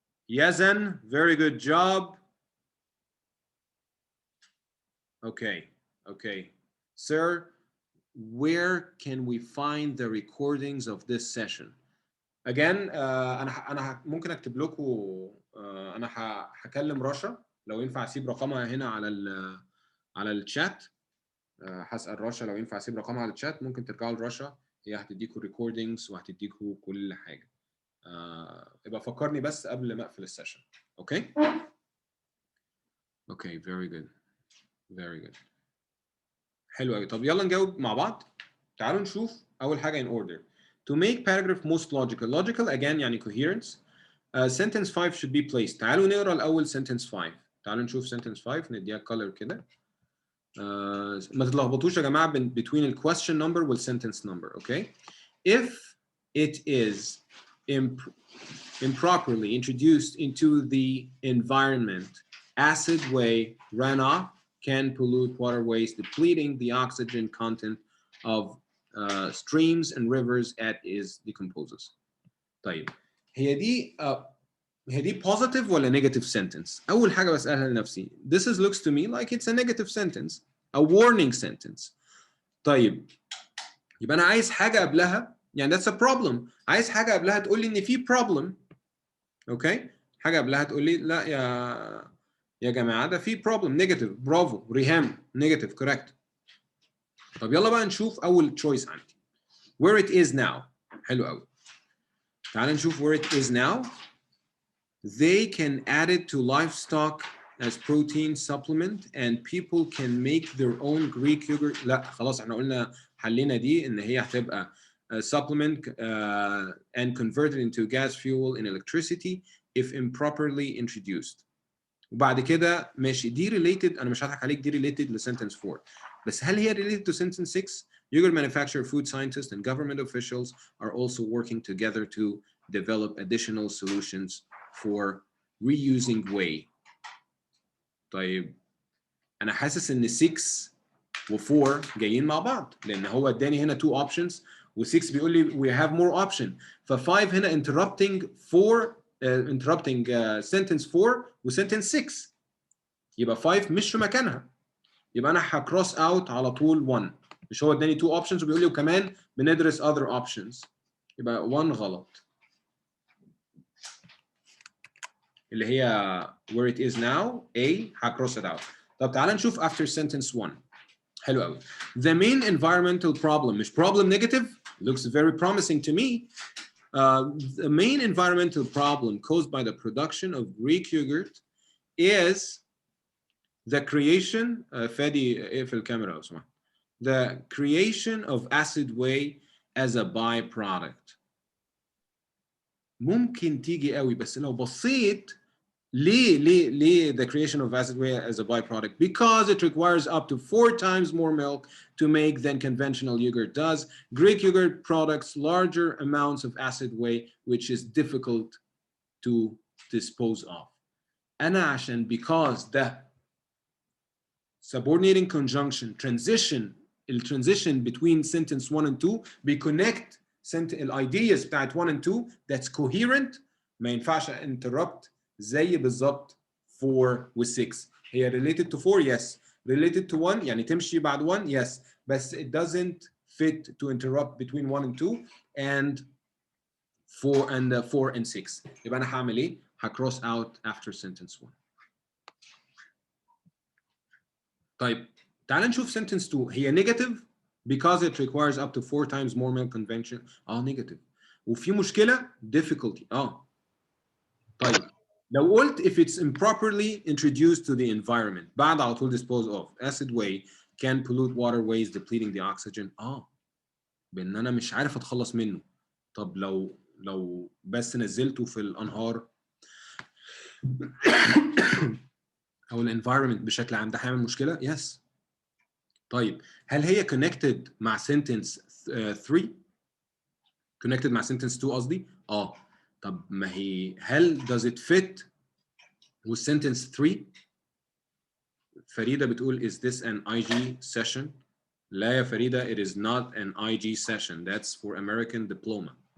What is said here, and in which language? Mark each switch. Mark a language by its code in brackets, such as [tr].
[en] Yazan, very good job. Okay. Sir, where can we find the recordings of this session? Again, [ar] انا ممكن اكتب لكم. انا هكلم رشا لو ينفع اسيب رقمها هنا على الشات. هسأل رشا لو ينفع اسيب رقمها على الشات. ممكن ترجعوا لرشا، هي هتديكوا recordings وهتديكوا كل حاجه. يبقى فكرني بس قبل ما اقفل السيشن. [en] Okay. Okay, very good. Very good. [ar] حلو قوي. طب يلا نجاوب مع بعض. تعالوا نشوف أول حاجة [en] in order. To make paragraph most logical. Logical again [ar] يعني [en] coherence. Sentence 5 should be placed. [ar] تعالوا نقرا الأول sentence 5. تعالوا نشوف sentence 5 نديها color كده. ما تتلخبطوش يا جماعة [en] between the question number وال sentence number. Okay. If it is improperly introduced into the environment, acid way runoff can pollute waterways, depleting the oxygen content of streams and rivers as it decomposes. [ar] طيب هي دي [en] positive ولا negative sentence؟ [ar] أول حاجة بسألها لنفسي. [en] This looks to me like it's a negative sentence, a warning sentence. [ar] طيب يبقى أنا عايز حاجة قبلها، يعني [en] that's a problem. [ar] عايز حاجة قبلها تقول لي إن في problem. اوكي؟ حاجة قبلها تقول لي لا يا جماعة ده في problem negative. برافو ريهام [en] negative correct. [ar] طب يلا بقى نشوف أول choice عندي. [en] Where it is now. [ar] حلو قوي. تعال نشوف [en] where it is now. They can add it to livestock as protein supplement and people can make their own Greek yogurt. [ar] لا خلاص احنا قلنا حلينا دي ان هي هتبقى [en] supplement and converted into gas fuel and electricity if improperly introduced. [ar] وبعد كده ماشي دي related. انا مش هضحك عليك دي [en] related ل sentence 4 [ar] بس هل هي [en] related to sentence 6؟ Yogurt manufacturer, food scientists and government officials are also working together to develop additional solutions for reusing whey. [ar] طيب انا حاسس ان 6 و4 جايين مع بعض لان هو اداني هنا 2 options و6 بيقول لي [en] we have more option. [ar] ف5 هنا [en] interrupting 4 interrupting sentence 4 [ar] و sentence 6 يبقى 5 مش في مكانها. يبقى انا هكروس اوت على طول 1. مش هو اداني 2 options وبيقول لي وكمان بندرس [en] other options. [ar] يبقى 1 غلط اللي هي where it is now A هكروس [en] it out. [ar] طب تعال نشوف after sentence 1. حلو قوي. [en] The main environmental problem [ar] مش [en] problem negative looks very promising to me. The main environmental problem caused by the production of Greek yogurt is the creation [ar] فادي اقفل الكاميرا لو سمحت. [en] The creation of acid whey as a byproduct. [ar] ممكن تيجي قوي بس لو بصيت ليه [en] the creation of acid whey as a byproduct? Because it requires up to 4 times more milk to make than conventional yogurt does. Greek yogurt products larger amounts of acid whey, which is difficult to dispose of. [ar] أنا عشان [en] because the subordinating conjunction transition between sentence 1 and 2 بيconnect ideas بتاعت 1 and 2 that's coherent. [ar] ما ينفعش [en] interrupt [ar] زي بالظبط 4 و 6. [en] هي related to 4 yes, related to 1 [ar] يعني تمشي بعد [en] 1 yes, بس it doesn't fit to interrupt between 1 and 2 and 4 and 6. [ar] يبقى انا هعمل ايه؟ هcross out after sentence 1. طيب تعال نشوف sentence 2. هي [en] negative because it requires up to 4 times more milk convention. negative. [ar] وفي مشكلة difficulty. طيب لو قلت [en] if it's improperly introduced to the environment [ar] بعد على طول [en] dispose of acid whey can pollute waterways depleting the oxygen. [ar] بان انا مش عارف اتخلص منه. طب لو بس نزلته في الانهار او الانفايرمنت بشكل عام ده هيعمل مشكله؟ [en] Yes. [ar] طيب هل هي connected مع sentence 3؟ connected مع sentence 2 قصدي؟ طب ما هي هل does it fit with sentence 3؟ فريدة بتقول [en] is this an IG session؟ [ar] لا يا فريدة [en] it is not an IG session, that's for American diploma.